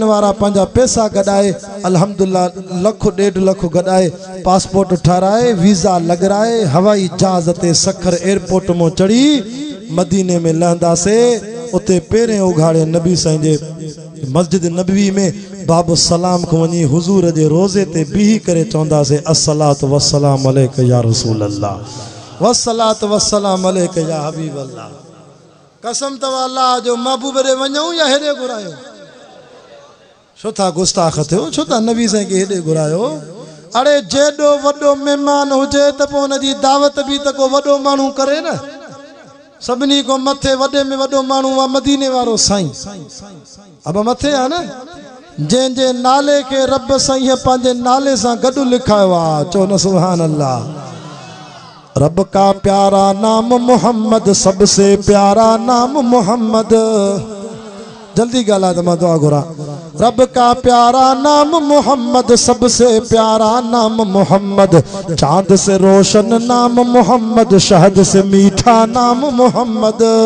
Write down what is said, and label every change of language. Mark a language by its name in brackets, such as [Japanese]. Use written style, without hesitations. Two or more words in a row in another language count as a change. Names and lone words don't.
[Sindhi] वारा पंहिंजा पैसा गॾाए अल्हम्दुलिल्लाह लख 1.5 लख गॾाए पासपोर्ट ठाराए वीज़ा लॻराए हवाई जहाज़ ते सखर एयरपोर्ट मां चढ़ी मदीने में लहंदासीं उते पहिरें उघाड़े नबी साईं जे मस्जिद नबवी में बाबू सलाम को वञी हुजूर जे रोज़े ते बीही करे चवंदासीं [Arabic] الصلاة والسلام عليك يا رسول الله والصلاة والسلام عليك يا حبيب الله [Sindhi] कसम तव अल्लाह जो महबूब रे वञूं या हेॾे घुरायो छो था गुस्ताख थियो छो था नबी साईं के हेॾे घुरायो अड़े जेॾो वॾो महिमान हुजे त पोइ हुनजी दावत बि त को वॾो माण्हू करे न सभिनी को मथे वॾे में वॾो माण्हू आहे मदीने वारो साईं अब मथे आहे न जंहिंजे नाले खे रब साईं पंहिंजे नाले सां गॾु लिखायो आहे चओ न [Arabic] سبحان الله [Hindi] रब का प्यारा नाम मोहम्मद सबसे प्यारा नाम मोहम्मद [Sindhi] जल्दी गाला तो मैं दुआ घुरा [Hindi] रब का प्यारा नाम मोहम्मद सबसे प्यारा नाम मोहम्मद चांद से रोशन नाम मोहम्मद शहद से मीठा नाम मोहम्मद